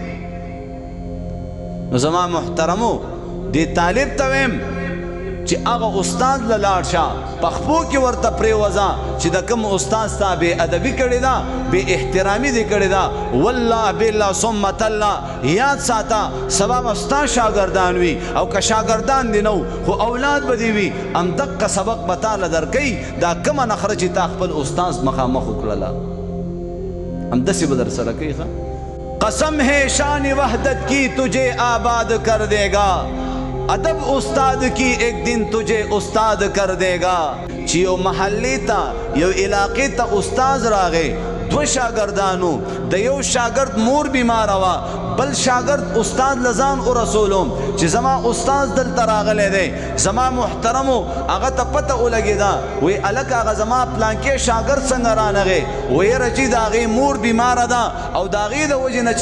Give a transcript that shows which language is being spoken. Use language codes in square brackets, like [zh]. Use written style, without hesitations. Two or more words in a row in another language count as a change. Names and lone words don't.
[ps] نو زما محترمو دې طالب ته ویم چې هغه استاد له لاړ شه پخپو کې ورته پرېوځه چې د کوم استاد ستا بې ادبي کړې ده بې احترامي دې کړې ده [ar] والله بالله ثم تالله [ps] یاد ساته سبا به ستا شاګردان وي او که شاګردان دې نه خو اولاد به دې وي همدقه سبق به تاله درکوي دا کومه نخره چې تا خپل استاد مخامخ وکړله همداسې به در سره کوي [ur] قسم ہے شان وحدت کی تجھے آباد کر دے گا ادب استاد کی ایک دن تجھے استاد کر دے گا [ps] چې یو محلې ته یو علاقې ته استاد راغی دو شاگردانو د یو شاگرد مور بیماره وه بل شاگرد استاد لزان ورسولم چې زما استاد دلته راغلی دی زما محترمو هغه ته پته ولګېده وی هلک هغه زما پلانکې شاګرد څنګه رانغی وی یاره چې د هغې مور بیماره ده او د هغې د وجې نه چې